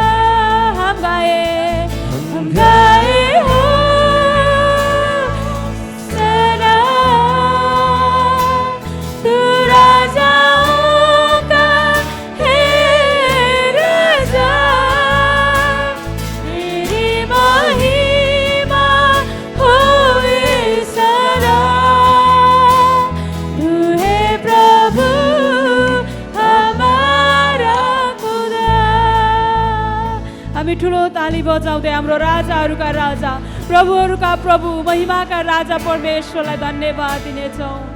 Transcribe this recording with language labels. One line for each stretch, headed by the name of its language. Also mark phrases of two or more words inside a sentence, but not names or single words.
Hindi: हम गाए हो सना, तू राजाओं का है राजा, तेरी महिमा होए सदा। तू है प्रभु हमारा खुदा।
Nepali: हामी ठुलो ताली बजाउँदै हाम्रो राजाहरूका राजा, प्रभुहरूका प्रभु, महिमाका राजा परमेश्वरलाई धन्यवाद दिनेछौँ।